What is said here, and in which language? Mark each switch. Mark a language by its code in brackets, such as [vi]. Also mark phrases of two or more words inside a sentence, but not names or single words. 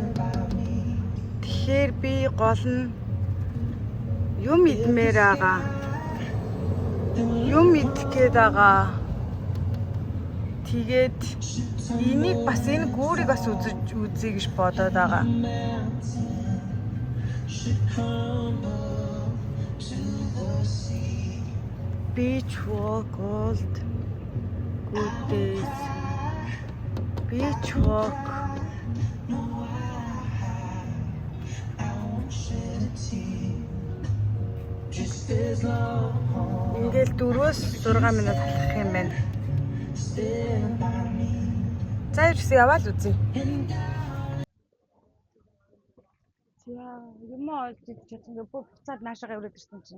[mn] Тэгэхээр би гол нь юм идмээр байгаа. Юм идгээд байгаа. Тэгээд энийг бас энэ гүүрийг бас үзье гэж бодоод байгаа. [en] Beach walk old good days. Beach walk. [mn] Ингээл 4-6 минут алхах юм байна. За ирсэн яваал үзье. За юм олж чадсан бүх буцаад наашаа яваад ирсэн чинь.